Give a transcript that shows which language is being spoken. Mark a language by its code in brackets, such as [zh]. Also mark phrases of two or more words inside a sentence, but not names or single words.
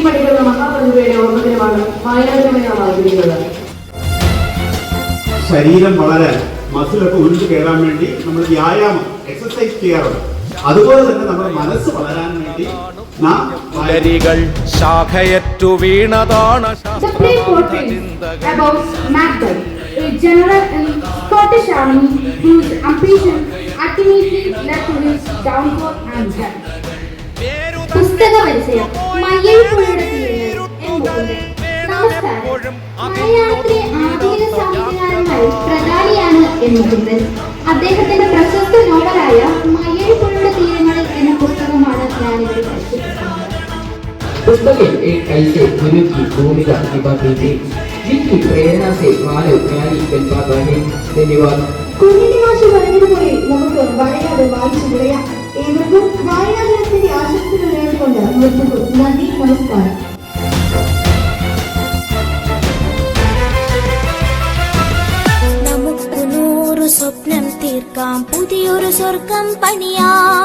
[ml] പണിക്കർ എന്ന മഹാപ്രതിഭയുടെ ഓർമ്മദിനമാണ് വായനാദിനമായി നാം ആചരിക്കുന്നത്. ശരീരം വളരാൻ മസിലൊക്കെ ഉള്ളിൽ കയറാൻ വേണ്ടി നമ്മൾ വ്യായാമം എക്സസൈസ് ചെയ്യാറുണ്ട്. അതുപോലെ തന്നെ നമ്മുടെ മനസ്സ് വളരാൻ വേണ്ടി നാം ശാഖയറ്റു വീണതാണ്. [en] A general in Scottish Army whose ambition ultimately led to his downfall and death. [ml] പുസ്തക പരിചയം. മയ്യഴിപ്പുഴയുടെ തീരങ്ങൾ. നമസ്കാരം. മലയാളത്തിലെ ആധുനിക സാഹിത്യകാരന്മാരിൽ പ്രധാനിയാണ് എന്നുള്ളത്. അദ്ദേഹത്തിന്റെ പ്രശസ്ത നോവലായ മയ്യഴിപ്പുഴയുടെ തീരങ്ങളിൽ എന്ന പുസ്തകമാണ് ഞാനിവിടെ പരിചയപ്പെടുത്തുന്നത്. [hi] पुस्तक एक ऐसे गुरु की भूमिका निभाती थी जिनकी प्रेरणा से मानव ज्ञानी बन पाता है. धन्यवाद. [ml] കുഞ്ഞിന്റെ ഭാഷ പറഞ്ഞതുപോലെ നമുക്ക് വരയാതെ വായിച്ചു വിളയാം. ഏവർക്കും വായനാ ദിനത്തിന്റെ ആശംസകൾ നേർന്നുകൊണ്ട് നിർത്തുന്നു. നന്ദി, നമസ്കാരം. നമുക്ക് 100 സ്വപ്നം തീർക്കാം, പുതിയൊരു സ്വർഗം പണിയാം.